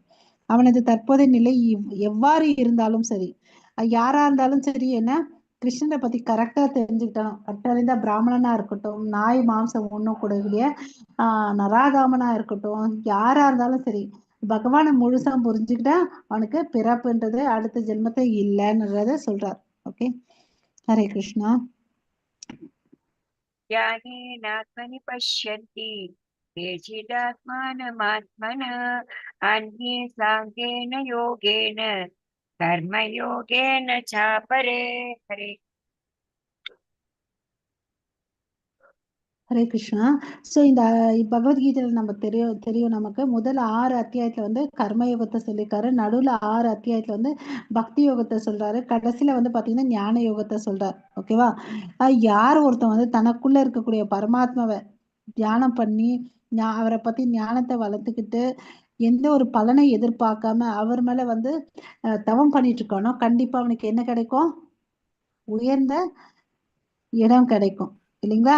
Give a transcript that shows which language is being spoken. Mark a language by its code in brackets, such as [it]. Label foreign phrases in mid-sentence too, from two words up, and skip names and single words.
[ta] அவனது தற்போதைய நிலை எவ்வாறு இருந்தாலும் சரி, யாரா இருந்தாலும் சரி, என்ன கிருஷ்ணனை பத்தி கரெக்டா தெரிஞ்சுக்கிட்டோம். கட்டறிந்த பிராமணனா இருக்கட்டும், நாய் மாம்சம் ஒண்ணும் கூடக்கூடிய நராகாமனா இருக்கட்டும், யாரா இருந்தாலும் சரி, பகவானை முழுசா புரிஞ்சுக்கிட்டா அவனுக்கு பிறப்புன்றது அடுத்த ஜென்மத்தை இல்லைன்றத சொல்றார். ஓகே, ஹரே கிருஷ்ணா. [sa] ज्ञानेनात्मनि पश्यन्ति केचिदात्मानमात्मना अन्ये साङ्गेन योगेन कर्मयोगेन चापरे। हरे [ta] ஹரே கிருஷ்ணா. ஸோ இந்த பகவத்கீதையில நம்ம தெரியும் நமக்கு முதல் 6 அத்தியாயத்துல வந்து கர்மயோகத்தை சொல்லியிருக்காரு, நடுவுல 6 அத்தியாயத்துல வந்து பக்தி யோகத்தை சொல்றாரு, கடைசியில வந்து பாத்தீங்கன்னா ஞான யோகத்தை சொல்றாரு. ஓகேவா? யார் ஒருத்தன் வந்து தனக்குள்ள இருக்கக்கூடிய பரமாத்மாவை தியானம் பண்ணி அவரை பத்தி ஞானத்தை வளர்த்துக்கிட்டு எந்த ஒரு பலனை எதிர்பார்க்காம அவர் மேல வந்து தவம் பண்ணிட்டு இருக்கானோ கண்டிப்பா அவனுக்கு என்ன கிடைக்கும், உயர்ந்த இடம் கிடைக்கும் இல்லைங்களா?